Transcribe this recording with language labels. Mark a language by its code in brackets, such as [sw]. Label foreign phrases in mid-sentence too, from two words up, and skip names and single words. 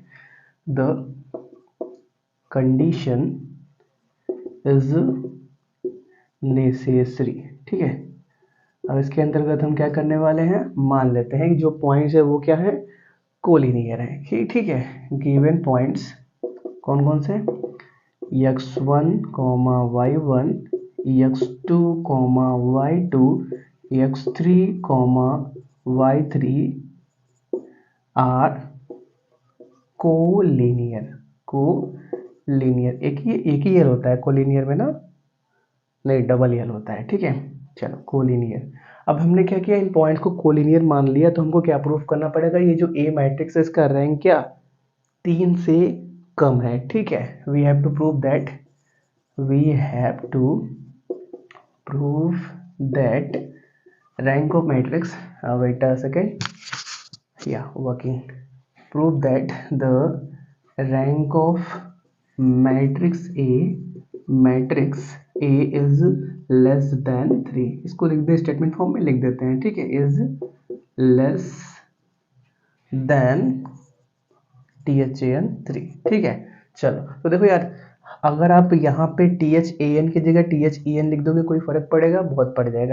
[en] the condition is necessary, [hi] ठीक है। अब इसके अंतर्गत हम क्या करने वाले हैं, मान लेते हैं कि जो पॉइंट्स है वो क्या है, कोलिनियर है, ठीक है। [en] given points [hi] कौन कौन से, [en] x1, y1, x2, y2, x3, y3 are collinear. [hi] कोलिनियर एक ही यल होता है कोलिनियर में ना, नहीं डबल यल होता है, ठीक है। चलो कोलिनियर। अब हमने क्या किया, इन पॉइंट को कोलिनियर मान लिया, तो हमको क्या प्रूफ करना पड़ेगा, ये जो [en] A matrix [hi] है इसका रैंक क्या 3 से कम है। ठीक है, [en] we have to prove that, we have to prove that rank of matrix, wait a second, yeah, working, prove that the rank of matrix A is less than 3। [hi] इसको लिख दे, [en] statement form [hi] में लिख देते हैं। ठीक है, [en] is less than THAN3। [hi] ठीक है, चलो तो देखो यार, अगर आप यहाँ पे THAN की जगह THEN लिख दोगे कोई फर्क पड़ेगा, बहुत पड़ जाएगा।